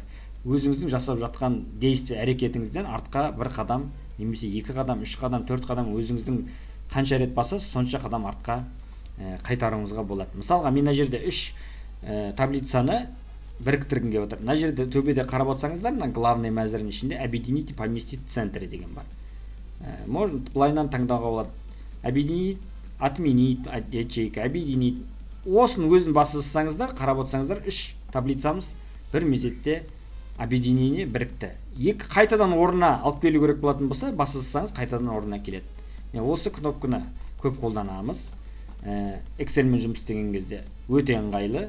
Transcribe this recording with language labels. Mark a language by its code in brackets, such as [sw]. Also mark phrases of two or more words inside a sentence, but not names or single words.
[kk] Өзіңіздің жасап жатқан действие әрекетіңізден артқа бір қадам, немесе 2 қадам, 3 қадам, 4 қадам өзіңіздің қанша рет басасыз, сонша қадам артқа қайтаруыңызға болады. Мысалға, мен мына жерде 3 таблицаны біріктіргім келіп отыр. Мына жерде төбеде қарап отырсаңыздар, мына главный мәзірінің ішінде [ru] объединить и поместить в центре [kk] деген бар. Можно былайынан таңдауға болады. [ru] Объединить, отменить, ячейка, объединить. [kk] Осын өзін бассаңыздар, қарап отырсаңыздар, 3 таблицамыз бір мезетте объединение бірікті. Қайтадан орнына алып келу керек болатын болса, бассаңыз қайтадан орнына келеді. Осы кнопканы көп қолданамыз. Excel-мен жұмыс істеген кезде өте ыңғайлы.